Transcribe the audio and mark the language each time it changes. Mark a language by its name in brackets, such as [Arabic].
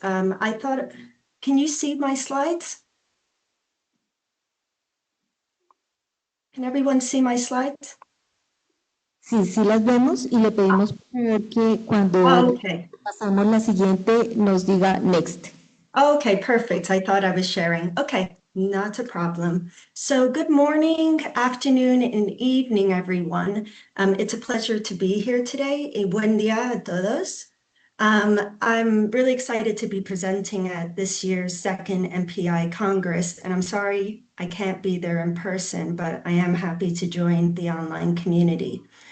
[English] I thought, can you see my slides? Can everyone see my slides? [Spanish] Sí, sí las vemos y le pedimos por favor que cuando pasamos la siguiente nos diga next. [English] Okay, perfect. I thought I was sharing. Okay, not a problem. So good morning, afternoon, and evening, everyone. It's a pleasure to be here today. [Spanish] Buen día a todos. [English] I'm really excited to be presenting at this year's second MPI Congress, and I'm sorry I can't be there in person, but I am happy to join the online community.